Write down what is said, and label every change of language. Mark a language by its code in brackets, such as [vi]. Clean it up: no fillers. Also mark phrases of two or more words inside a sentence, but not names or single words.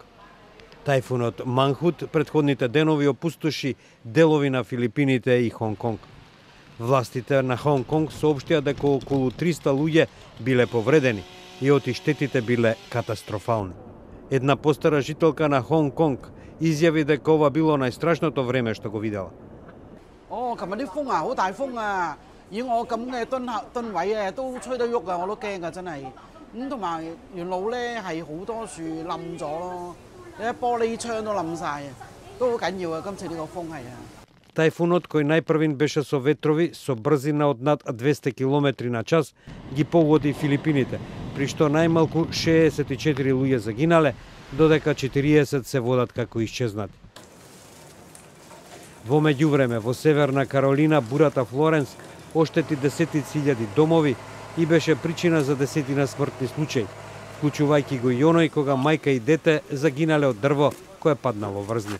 [mk] Тајфунот Мангхут претходните денови опустоши делови на Филипините и Хонг Конг. Властите на Хонг Конг соопштија дека околу 300 луѓе биле повредени и штетите биле катастрофални. Една постара жителка на Хонг Конг изјави дека ова било најстрашното време што го видела. [yue] 琴日啲風啊，好大風啊！以我咁嘅噸位啊，都吹得喐啊，我都驚啊，真係。咁同埋沿路咧係好多樹冧咗咯，啲玻璃窗都冧晒啊，都好緊要啊！今次呢個風係啊。 [mk] Тајфунот, кој најпрвин беше со ветрови со брзина од над 200 км на час, ги погоди Филипините, при што најмалку 64 луѓе загинале, додека 40 се водат како исчезнати. Во меѓувреме, во Северна Каролина, бурата Флоренс оштети десетици илјади домови и беше причина за десетина смртни случаи, вклучувајќи го и оној кога мајка и дете загинале од дрво кое паднало врз нив.